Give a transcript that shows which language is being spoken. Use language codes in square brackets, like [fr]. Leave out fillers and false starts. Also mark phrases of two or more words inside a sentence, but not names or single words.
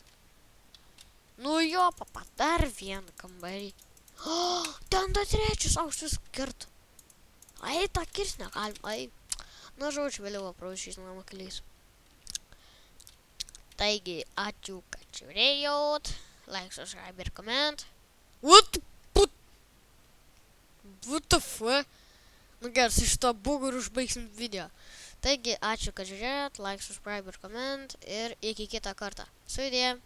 [lt] Nu jo, papa, dar vieną kambarį. O, ten da trečias aukštas kirtų. Ai, tą kirs negalim, ai. Na, žodžiu, vėliau aprašys namą keliais. Taigi, ačiū, kad žiūrėjot. [en] Like, subscribe ir comment. What the fuck? [lt] Nu gerai, su šito buguru užbaigsim video. Taigi, ačiū, kad žiūrėjot. [en] Like, subscribe ir comment. [lt] Ir iki kitą kartą. Sudie.